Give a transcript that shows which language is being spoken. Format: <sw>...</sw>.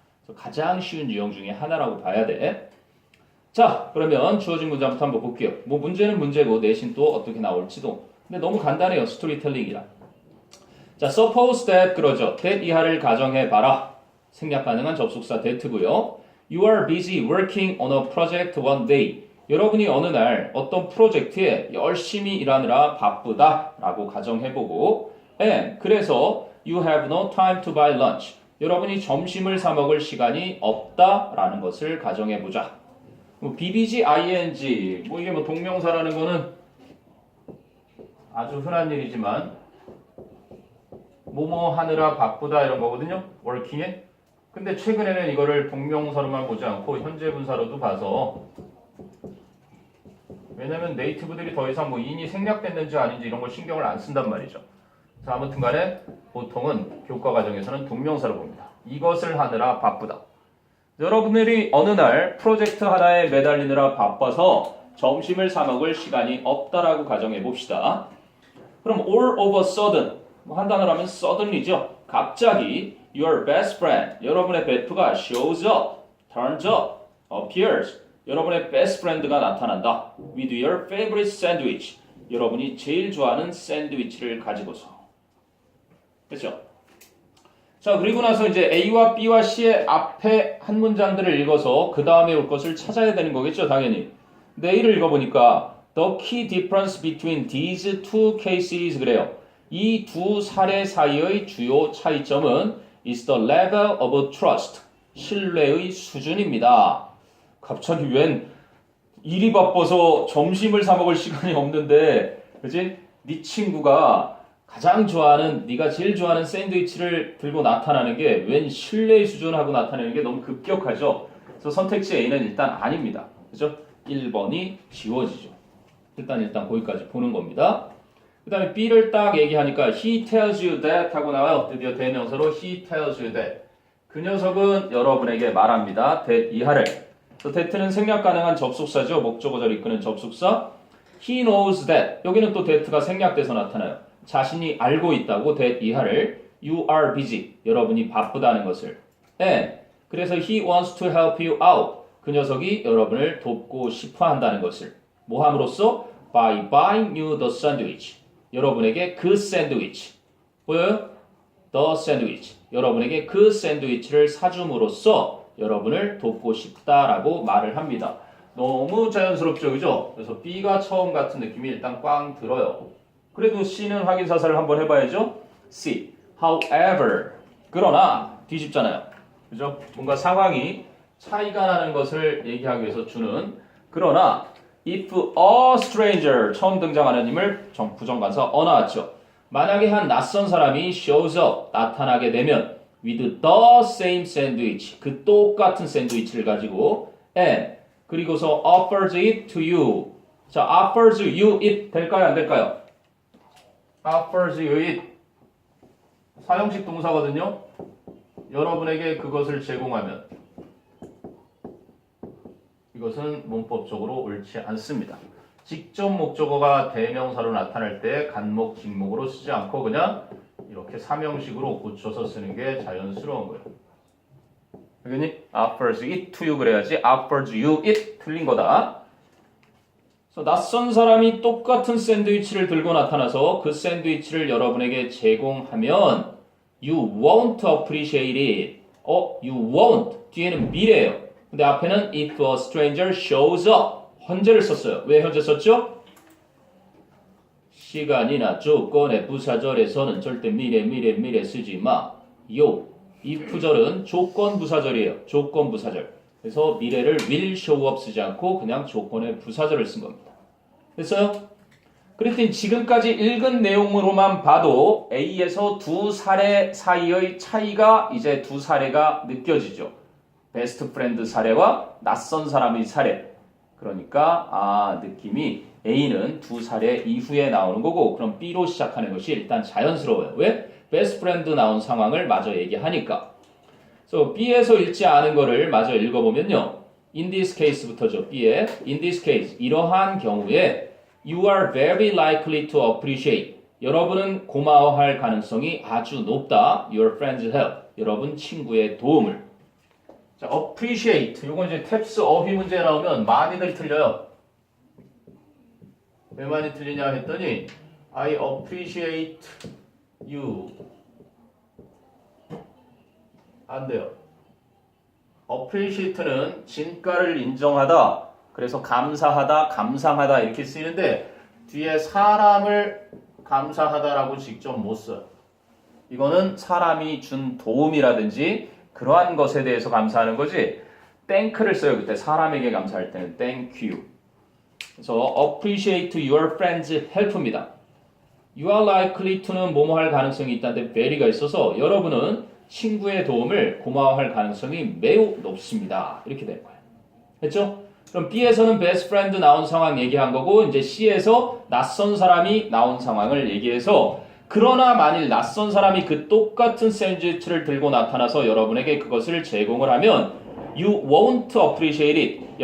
<ko>그래서 가장 쉬운 유형 중에 하나라고 봐야 돼. 자, 그러면 주어진 문장부터 한번 볼게요. 뭐 문제는 문제고 내신 또 어떻게 나올지도. 근데 너무 간단해요. 스토리텔링이라. 자, suppose that 그러죠. that 이하를 가정해봐라. 생략 가능한 접속사 that고요.</ko> <en>You are busy working on a project one day.</en> <ko>여러분이 어느 날 어떤 프로젝트에 열심히 일하느라 바쁘다 라고 가정해보고</ko> <en>and</en> <ko>그래서</ko> <en>you have no time to buy lunch.</en> <ko>여러분이 점심을 사 먹을 시간이 없다라는 것을 가정해보자. 뭐 BBG, ING 뭐 이게 뭐 동명사라는 거는 아주 흔한 일이지만 뭐뭐 하느라 바쁘다 이런 거거든요. working에. 근데 최근에는 이거를 동명사로만 보지 않고 현재 분사로도 봐서 왜냐면 네이티브들이 더 이상 뭐 인이 생략됐는지 아닌지 이런 걸 신경을 안 쓴단 말이죠. 자, 아무튼 간에 보통은 교과 과정에서는 동명사로 봅니다. 이것을 하느라 바쁘다. 여러분들이 어느 날 프로젝트 하나에 매달리느라 바빠서 점심을 사 먹을 시간이 없다라고 가정해 봅시다. 그럼</ko> <en>all of a sudden</en> <ko>뭐 한 단어로 하면 suddenly죠. 갑자기</ko> <en>your best friend</en> <ko>여러분의 베프가</ko> <en>shows up, turns up, appears</en> <ko>여러분의</ko> <en>best friend가</en> <ko>나타난다.</ko> <en>with your favorite sandwich</en> <ko>여러분이 제일 좋아하는 샌드위치를 가지고서. 그렇죠? 자, 그리고 나서 이제 A와 B와 C의 앞에 한 문장들을 읽어서 그 다음에 올 것을 찾아야 되는 거겠죠, 당연히. 근데 A를 읽어보니까</ko> <en>The key difference between these two cases</en> <ko>그래요. 이 두 사례 사이의 주요 차이점은</ko> <en>is the level of trust.</en> <ko>신뢰의 수준입니다. 갑자기 웬 일이 바빠서 점심을 사 먹을 시간이 없는데, 그치? 네 친구가 가장 좋아하는, 네가 제일 좋아하는 샌드위치를 들고 나타나는 게 웬 신뢰의 수준하고 나타내는 게 너무 급격하죠. 그래서 선택지 A는 일단 아닙니다. 그죠? 1번이 지워지죠. 일단 거기까지 보는 겁니다. 그 다음에 B를 딱 얘기하니까</ko> <en>he tells you that</en> <ko>하고 나와요. 드디어 대명사로</ko> <en>he tells you that.</en> <ko>그 녀석은 여러분에게 말합니다. that 이하를. that는 생략 가능한 접속사죠. 목적어절 이끄는 접속사.</ko> <en>he knows that.</en> <ko>여기는 또 that가 생략돼서 나타나요. 자신이 알고 있다고 that 이하를.</ko> <en>you are busy.</en> <ko>여러분이 바쁘다는 것을.</ko> <en>and</en> <ko>그래서</ko> <en>he wants to help you out.</en> <ko>그 녀석이 여러분을 돕고 싶어 한다는 것을. 뭐 함으로써?</ko> <en>by buying you the sandwich.</en> <ko>여러분에게 그 샌드위치. 보여요?</ko> <en>the sandwich.</en> <ko>여러분에게 그 샌드위치를 사줌으로써 여러분을 돕고 싶다라고 말을 합니다. 너무 자연스럽죠, 그죠? 그래서 B가 처음 같은 느낌이 일단 꽝 들어요. 그래도 C는 확인 사살을 한번 해봐야죠. C. However. 그러나 뒤집잖아요. 그죠? 뭔가 상황이 차이가 나는 것을 얘기하기 위해서 주는 그러나</ko> <en>if a stranger</en> <ko>처음 등장하는 힘을 부정관사 나왔죠. 만약에 한 낯선 사람이</ko> <en>shows up</en> <ko>나타나게 되면</ko> <en>with the same sandwich</en> <ko>그 똑같은 샌드위치를 가지고</ko> <en>and</en> <ko>그리고서</ko> <en>offers it to you. 자, offers you it</en> <ko>될까요? 안 될까요?</ko> <en>offers you it</en> <ko>사형식 동사거든요. 여러분에게 그것을 제공하면 이것은 문법적으로 옳지 않습니다. 직접 목적어가 대명사로 나타날 때 간목, 직목으로 쓰지 않고 그냥 이렇게 사명식으로 고쳐서 쓰는 게 자연스러운 거예요. 알겠니?</ko> <en>offers it to you</en> <ko>그래야지</ko> <en>offers you it</en> <ko>틀린 거다. 그래서 낯선 사람이 똑같은 샌드위치를 들고 나타나서 그 샌드위치를 여러분에게 제공하면</ko> <en>you won't appreciate it. you won't</en> <ko>뒤에는 미래예요. 근데 앞에는</ko> <en>if a stranger shows up</en> <ko>현재를 썼어요. 왜 현재 썼죠? 시간이나 조건의 부사절에서는 절대 미래 쓰지 마. 요. if절은 조건 부사절이에요. 조건 부사절. 그래서 미래를</ko> <en>will show up</en> <ko>쓰지 않고 그냥 조건의 부사절을 쓴 겁니다. 됐어요? 그랬더니 지금까지 읽은 내용으로만 봐도 A에서 두 사례 사이의 차이가 이제 두 사례가 느껴지죠. 베스트 프렌드 사례와 낯선 사람의 사례. 그러니까 느낌이 A는 두 사례 이후에 나오는 거고 그럼 B로 시작하는 것이 일단 자연스러워요. 왜? 베스트 프렌드 나온 상황을 마저 얘기하니까. 그래서 B에서 읽지 않은 거를 마저 읽어보면요.</ko> <en>in this case</en> <ko>부터죠. B에 in this case 이러한 경우에</ko> <en>you are very likely to appreciate</en> <ko>여러분은 고마워할 가능성이 아주 높다.</ko> <en>Your friend's help</en> <ko>여러분 친구의 도움을. 자, appreciate 이건 이제 탭스 어휘 문제 나오면 많이들 틀려요. 왜 많이 틀리냐 했더니</ko> <en>I appreciate you</en> <ko>안 돼요. appreciate는 진가를 인정하다. 그래서 감사하다, 감상하다 이렇게 쓰이는데 뒤에 사람을 감사하다라고 직접 못 써요. 이거는 사람이 준 도움이라든지 그러한 것에 대해서 감사하는 거지. thank를 써요. 그때 사람에게 감사할 때는</ko> <en>thank you.</en> <ko>그래서</ko> <en>appreciate your friend's help</en> <ko>입니다.</ko> <en>You are likely to</en> <ko>는 뭐뭐 할 가능성이 있다는데 very가 있어서 여러분은 친구의 도움을 고마워할 가능성이 매우 높습니다. 이렇게 될 거예요. 됐죠? 그럼 B에서는 best friend 나온 상황 얘기한 거고 이제 C에서 낯선 사람이 나온 상황을 얘기해서 그러나 만일 낯선 사람이 그 똑같은 샌드위치를 들고 나타나서 여러분에게 그것을 제공을 하면</ko> <en>you won't appreciate it.</en>